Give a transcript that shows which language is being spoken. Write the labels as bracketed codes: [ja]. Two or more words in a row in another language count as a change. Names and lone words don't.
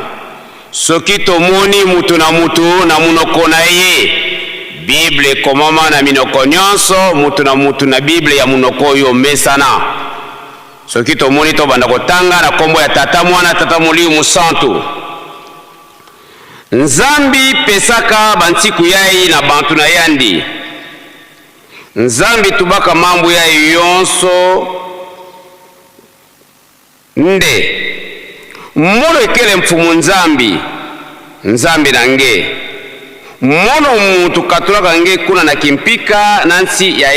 [ln] Soki tomoni mutu na mutu na munoko na ye, Bible komama na minoko nyonso mutu na Bible ya munoko yo mesana. Soki tomoni to banda kotanga na kombo ya tata mwana tata Molimo Santu. [kg] Nzambi pesaka bantiku yai na bantu na yandi. Nzambi tubaka mambu yai yonso nde mono ekele mfumu nzambi nange mono mutu katulaka nge kuna na kimpika nansi ya